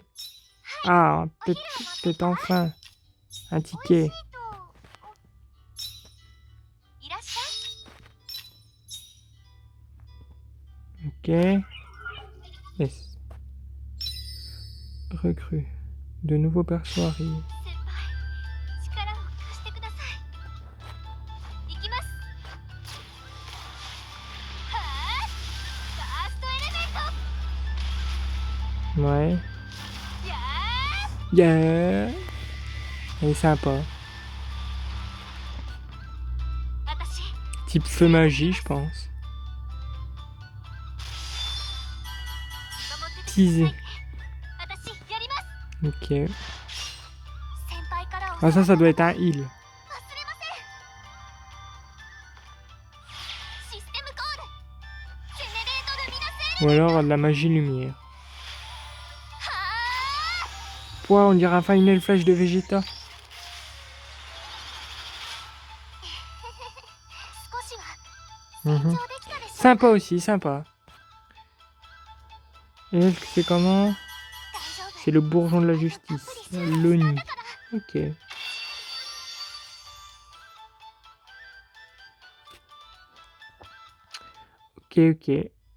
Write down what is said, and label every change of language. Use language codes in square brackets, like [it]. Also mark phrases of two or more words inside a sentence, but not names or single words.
[fr] Ah, peut-être enfin un ticket. Ok. S. Recrue. De nouveaux persos arrivent. [ja] 先輩、力を貸してください。行きます。はあ、 [en] first element. [fr] Ouais. [ja] や [en] Yeah. [fr] Elle est sympa. [ja] ー、私 [fr] Type feu magie, je pense. [ja] 守っててください [fr] Teasé. [ja] ね。私やります。 [fr] Ok. [ja] 先輩から [fr] Ah, ça doit être un heal. [ja] 忘れません。 [en] system call. [ja] ジェネレートルミナセー [fr] Ou [ja] ル。 [fr] alors de la magie lumière. [ja] はあ、 [fr] Pouah, on dirait un Final Flash de Vegeta. [ja] 少しは Mhm. 成長できたでしょう。 [fr] Sympa aussi, sympa. Et elle, c'est comment? [ja] 大丈夫。 [fr] C'est le bourgeon de la justice. L'ONU. Ok. Ok, ok.